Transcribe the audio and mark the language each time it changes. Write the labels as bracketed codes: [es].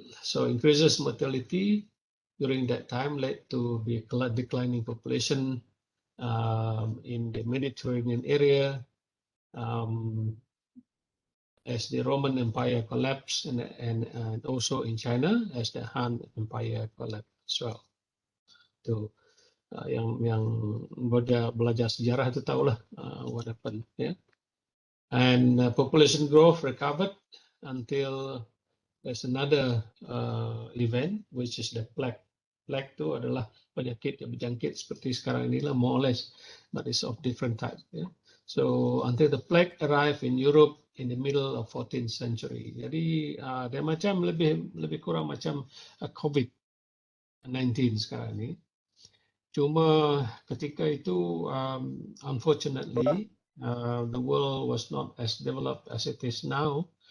[en] So increases mortality during that time led to the declining population in the Mediterranean area, as the Roman Empire collapsed, and also in China as the Han Empire collapsed as well. [ms] So, yang belajar sejarah itu tahulah [en] what happened, yeah. And population growth recovered until there's another event, which is the plague. [ms] Plague itu adalah penyakit yang berjangkit seperti sekarang inilah, [en] more or less, but it's of different type. Yeah? So until the plague arrived in Europe in the middle of 14th century. [ms] Jadi dia macam lebih kurang macam COVID-19 sekarang ini. Cuma ketika itu, [en] unfortunately, the world was not as developed as it is now.